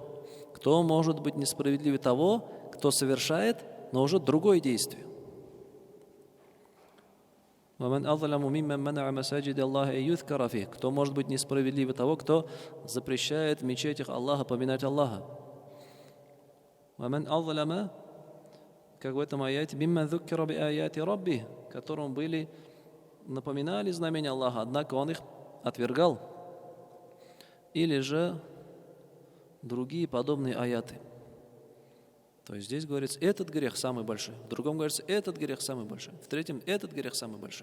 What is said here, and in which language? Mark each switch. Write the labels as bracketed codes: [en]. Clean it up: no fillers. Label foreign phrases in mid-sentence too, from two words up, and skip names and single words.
[ru] Кто может быть несправедливее того, кто совершает, но уже другое действие? Кто может быть несправедливее того, кто запрещает в мечетях Аллаха поминать Аллаха? [ar] وَمَنْ أَظْلَمَ, [ru] как в этом аяте, [ar] «Мимман ذُكِّرَ بِآيَاتِ رَبِّهِ», [ru] которым были, напоминали знамения Аллаха, однако он их отвергал. Или же другие подобные аяты. То есть здесь говорится, этот грех самый большой. В другом говорится, этот грех самый большой. В третьем, этот грех самый большой.